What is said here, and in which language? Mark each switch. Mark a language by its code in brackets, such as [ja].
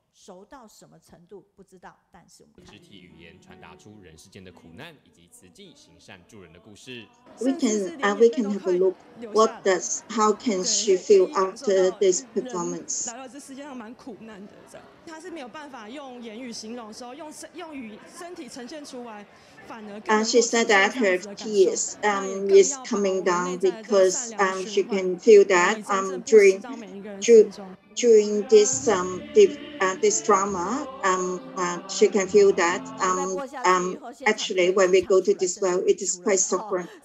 [zh] 熟到什么程度不知道，但是我们肢体语言传达出人世间的苦难以及慈济行善助人的故事。 [en] We can have a look. How can she feel after this performance? [zh] 来到这世界上蛮苦难的，她是没有办法用言语形容的时候，用身体呈现出来。 [en] She said that her tears is coming down because she can feel that during this this drama she can feel that actually when we go to this world it is quite suffering.